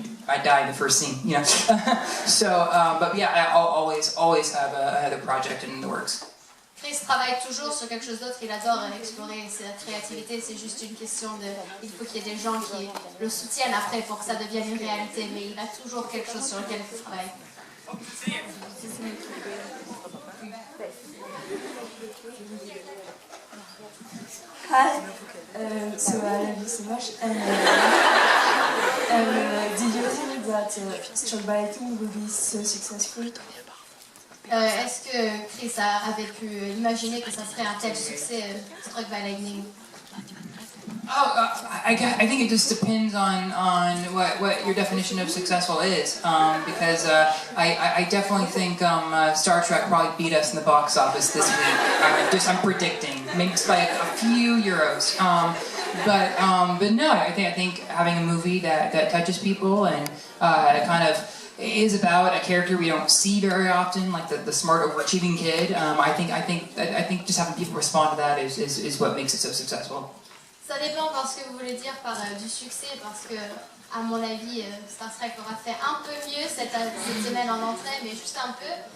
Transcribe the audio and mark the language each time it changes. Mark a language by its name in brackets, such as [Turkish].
[English] I die in the first scene, So, but yeah, I always have a project in the works. [French] Chris travaille toujours sur quelque chose d'autre, il adore explorer sa créativité, c'est juste une question de... Il faut qu'il y ait des gens qui le soutiennent après pour que ça devienne une réalité, mais il a toujours quelque chose sur lequel il travaille. [English] Hi, so I love you so much, and do you think that stroke writing will be so successful? [French] Est-ce que Chris avait pu imaginer que ça serait un tel succès, Struck by Lightning? [English] I think it just depends on what your definition of successful is, because I definitely think Star Trek probably beat us in the box office this week. I'm predicting, maybe by a few euros. But no, I think having a movie that touches people and kind of is about a character we don't see very often, like the smart, overachieving kid. I think just having people respond to that is what makes it so successful. [French] Ça dépend de ce que vous voulez dire par du succès, parce que à mon avis, Star Trek aura fait un peu mieux cette semaine en entrée, mais juste un peu.